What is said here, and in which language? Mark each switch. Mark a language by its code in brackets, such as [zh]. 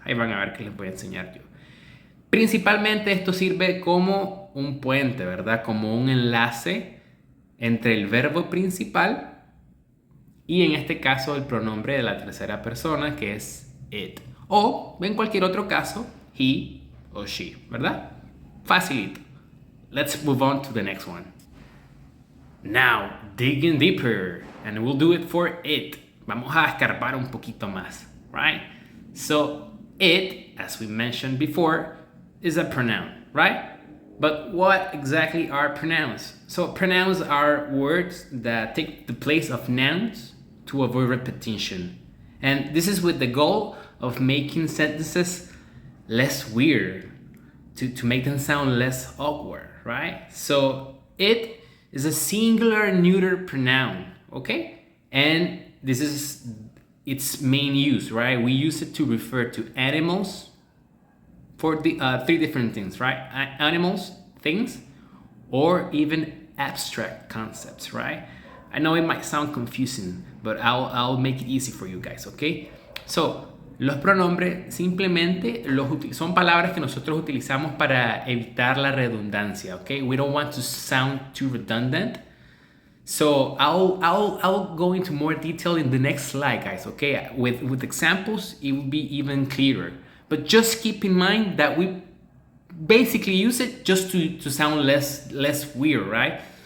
[es] Ahí van a ver qué les voy a enseñar yo. Principalmente esto sirve como un puente, ¿verdad? Como un enlace entre el verbo principal y en este caso el pronombre de la tercera persona, que es it. O en cualquier otro caso, he o she, ¿verdad? Facilito. [en] Let's move on to the next one. Now, digging deeper, and we'll do it for it. [es] Vamos a escarbar un poquito más, [en] right? So, it, as we mentioned before, is a pronoun, right? But what exactly are pronouns? So, pronouns are words that take the place of nouns to avoid repetition. And this is with the goal of making sentences less weird, to make them sound less awkward, right? So it is a singular neuter pronoun, okay? And this is its main use, right? We use it to refer to animals for the three different things, right? Animals, things, or even abstract concepts, right? I know it might sound confusing, but I'll make it easy for you guys, okay? So [es] Los pronombres simplemente son palabras que nosotros utilizamos para evitar la redundancia, ¿ok? [en] We don't want to sound too redundant. So I'll go into more detail in the next slide, guys, okay? With examples, it will be even clearer. But just keep in mind that we basically use it just to sound less weird, right?